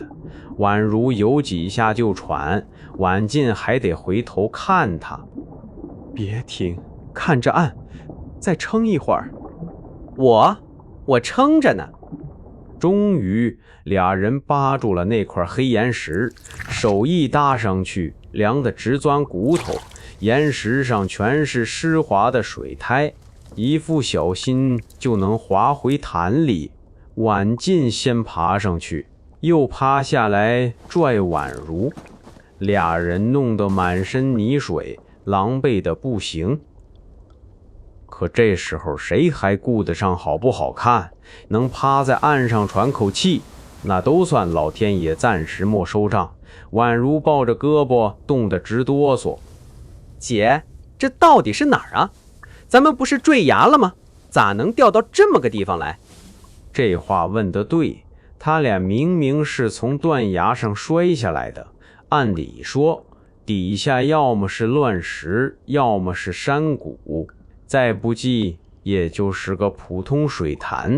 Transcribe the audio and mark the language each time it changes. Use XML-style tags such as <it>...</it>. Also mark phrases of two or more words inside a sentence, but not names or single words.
<zh>宛如游幾下就喘，婉靜還得回頭看他。別停，看着岸，再撐一會兒。我撐着呢。終於倆人扒住了那塊黑岩石，手一搭上去，涼得直鑽骨頭。岩石上全是濕滑的水苔，一不小心就能滑回潭裡。婉靜先爬上去，又趴下來拽宛如，倆人弄得滿身泥水，狼狽的不行。可這时候誰還顧得上好不好看？能趴在岸上喘口气，那都算老天爺暫時没收賬。宛如抱着胳膊凍得直哆嗦。姐，這到底是哪兒啊？咱們不是坠崖了嗎？咋能掉到這麼個地方來？這話問得對，他倆明明是從斷崖上摔下來的，按理說底下要麼是亂石，要麼是山谷， 再不濟也就是個普通水潭。</zh>